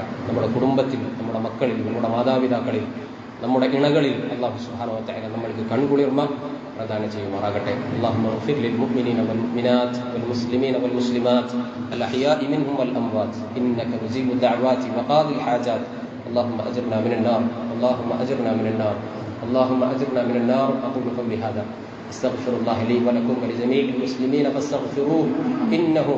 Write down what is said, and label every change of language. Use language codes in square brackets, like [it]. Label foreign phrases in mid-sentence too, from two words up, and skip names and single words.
[ml] നമ്മുടെ കുടുംബത്തിൽ, നമ്മുടെ മക്കളിൽ, നമ്മുടെ മാതാപിതാക്കളിൽ, നമ്മുടെ ഇണകളിൽ [ar] الله سبحانه وتعالى [ml] നമ്മൾക്ക് കൺകുളിർമ പ്രദാനം ചെയ്യുമാറാകട്ടെ. [ar] اللهم اغفر للمؤمنين والمؤمنات والمسلمين والمسلمات الأحياء منهم والأموات إنك مجيب الدعوات وقاضي الحاجات. اللهم أجرنا من النار، اللهم أجرنا من النار، اللهم أجرنا من النار. أقول قولي هذا، أستغفر الله لي ولكم ولجميع المسلمين فاستغفروه إنه